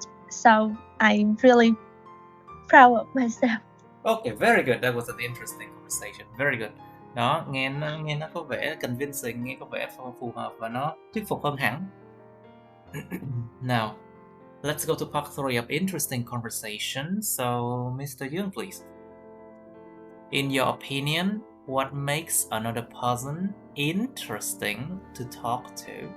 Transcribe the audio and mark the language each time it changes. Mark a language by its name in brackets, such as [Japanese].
[English] So I'm really proud of myself. Okay, very good. That was an interesting conversation. Very good. [Vietnamese] Đó, nghe nó có vẻ convincing, nghe có vẻ phù hợp và nó thuyết phục hơn hẳn. [English] Now, let's go to part 3 of interesting conversation. So, Mr. Young, please. In your opinion, what makes another person interesting to talk to?